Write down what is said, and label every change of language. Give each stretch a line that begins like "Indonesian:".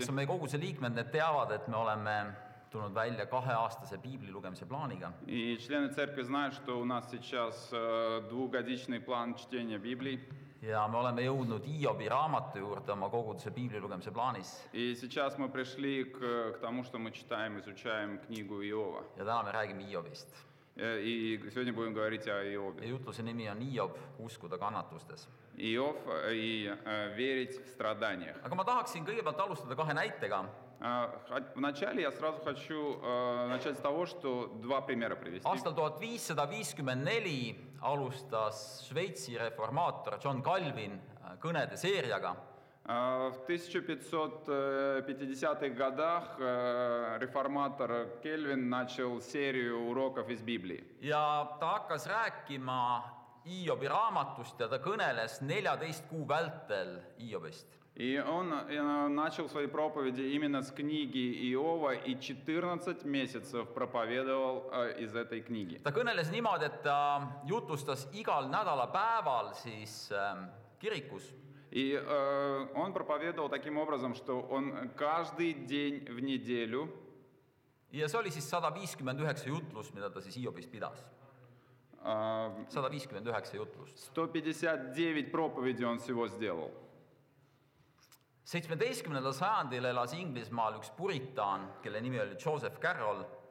Estonian: Kes on meie koguse liikmed, need teavad, et me oleme tulnud välja 2-aastase piibli lugemise plaaniga.
Russian: И члены церкви знают, что у нас сейчас двухгодичный план чтения Библии.
Estonian: Ja me oleme jõudnud Hiobi raamatu juurde oma koguduse piibli lugemise plaanis.
Russian: И сейчас мы пришли к тому, что мы читаем, изучаем книгу Иова.
Estonian: Ja täna me räägime Hiobist.
Russian: И сегодня будем говорить о Иове.
Estonian: Ja jutluse nimi on Hiob, uskuda kannatustes.
Russian: Иов и верить в страданиях.
Estonian: Aga ma tahaksin kõigepealt alustada 2 näitega.
Russian: Вначале я сразу хочу начать с того, что 2 примера привести.
Estonian: Aastal 1554 alustas Šveitsi reformaator John Calvin kõnede seeriaga.
Russian: В 1550-х годах реформатор Кельвин начал серию уроков из Библии.
Estonian: Ja ta hakkas rääkima Hiobi raamatust ja ta kõneles 14 kuu vältel Hiobist.
Russian: И он начал свои проповеди именно с книги Иова и 14 месяцев проповедовал из этой книги.
Estonian: Ta kõneles niimoodi, et ta jutlustas igal nädalapäeval siis kirikus.
Russian: И он проповедовал таким образом, что он каждый день в неделю.
Estonian: Ja see oli siis 159 jutlust, mida ta siis Hiobist pidas. 159 jutlust.
Russian: 159 проповедей он всего сделал.
Estonian: 17. sajandil elas Inglismaal üks puritaan, kelle nimi oli Joseph Carroll.